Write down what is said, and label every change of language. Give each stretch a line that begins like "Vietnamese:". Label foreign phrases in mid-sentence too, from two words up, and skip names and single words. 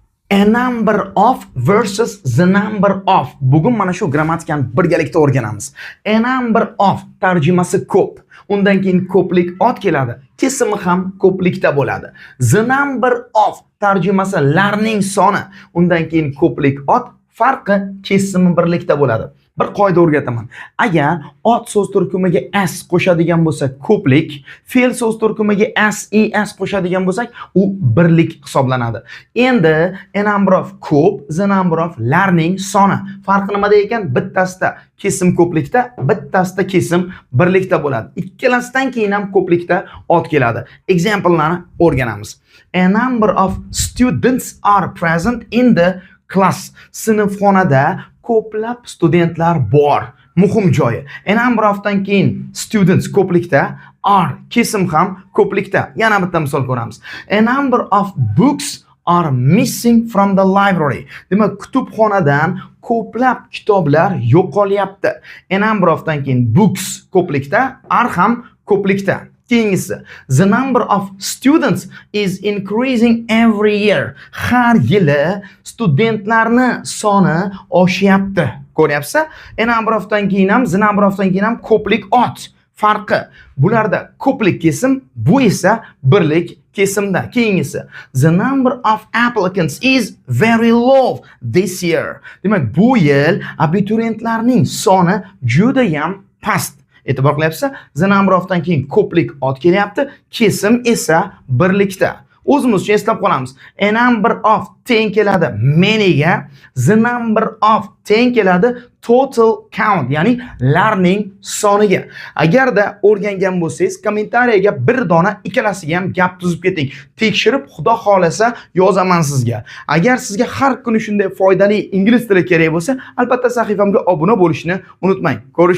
English: A number of versus the number of.
Uzbek: Bugun mana shu grammatikani birgalikda o'rganamiz.
English: A number of
Uzbek: tarjimasi ko'p. Undan keyin ko'plik ot keladi. Kesimi ham ko'plikda bo'ladi.
English: The number of
Uzbek: tarjimasi larning soni. Undan keyin ko'plik ot farqi kesimi birlikda bo'ladi. Bir qoida o'rgataman. Agar ot so'z turkumiga s qo'shadigan bo'lsak ko'plik, fe'l so'z turkumiga s qo'shadigan bo'lsak, u birlik hisoblanadi. Endi
English: a number of
Uzbek: ko'p,
English: the number of
Uzbek: larning soni. Farqi nimada ekan? Bittasida kesim ko'plikda, bittasida kesim birlikda bo'ladi. Ikkalasidan keyin ham ko'plikda ot keladi. Example'larni o'rganamiz.
English: A number of students are present in the class.
Uzbek: Sinfxonada ko'plab studentlar bor. Muhim joyi.
English: A number of
Uzbek: dan keyin students ko'plikda, are kesim ham ko'plikda. Yana bitta misol ko'ramiz.
English: A number of books are missing from the library.
Uzbek: Demak, kutubxonadan ko'plab kitoblar yo'qolyapti.
English: A number of
Uzbek: dan keyin books ko'plikda, are ham ko'plikda. Keyingisi,
English: the number of students is increasing every year.
Uzbek: Har yili studentlarni soni oshyapti. Ko'ryapsiz?
English: A number of
Uzbek: dan keyin ham,
English: the number of
Uzbek: dan keyin ham ko'plik ot. Farqi bularda ko'plik kesim, bu esa birlik kesimda. Keyingisi,
English: the number of applicants is very low this year.
Uzbek: Demak, bu yil abituriyentlarning soni juda ham past. E'tibor qilyapsiz?
English: The number of
Uzbek: dan keyin ko'plik ot kelyapti, kesim esa birlikda. O'zimizcha eslab qolamiz.
English: A number of
Uzbek: teng keladi manyga,
English: the number of
Uzbek: teng keladi
English: total count,
Uzbek: ya'ni larning soniga. Agarda o'rgangan bo'lsangiz, kommentariyaga bir dona ikkalasiga ham gap tuzib keting. Tekshirib, xudo xolasa yozaman sizga. Agar sizga har kuni shunday foydali ingliz tili kerak bo'lsa, albatta sahifamga obuna bo'lishni unutmang.